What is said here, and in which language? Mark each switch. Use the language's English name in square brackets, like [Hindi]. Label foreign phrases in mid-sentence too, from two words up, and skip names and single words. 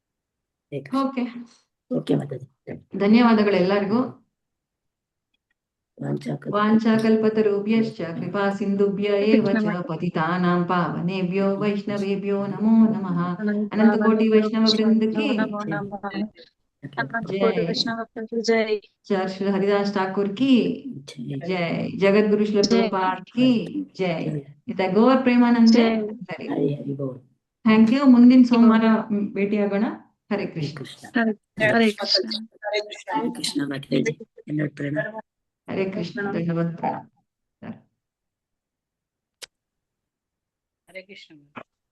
[Kannada] ಓಕೆ ಓಕೆ ಮಾತಾಜಿ. ಧನ್ಯವಾದಗಳು ಎಲ್ಲರಿಗೂ. [Sanskrit] ವಾಂಛಾಕಲ್ಪತರುಭ್ಯಶ್ಚ ಕೃಪಾ ಸಿಂಧುಭ್ಯ ಏವ ಚ ಪತಿತಾನಾಂ ಪಾವನೇಭ್ಯೋ ವೈಷ್ಣವೇಭ್ಯೋ ನಮೋ ನಮಃ. ಅನಂತ ಕೋಟಿ ವೈಷ್ಣವ ವೃಂದ [Hindi] की जय. श्री हरिदास ठाकुर की जय. जगत गुरु श्री प्रभुपाद की जय. गौर प्रेमानंद. [English] thank you. [Kannada] ಮುಂದಿನ ಸೋಮವಾರ ಭೇಟಿಯಾಗೋಣ. ಹರೇ ಕೃಷ್ಣ. ಹರೇ ಕೃಷ್ಣ. ಹರೇ ಕೃಷ್ಣ ಮಾತಾಜಿ. ಎಲ್ಲರೂ ಪ್ರಣಾಮ. ಹರೇ ಕೃಷ್ಣ. ಧನ್ಯವಾದ. ಹರೇ ಕೃಷ್ಣ.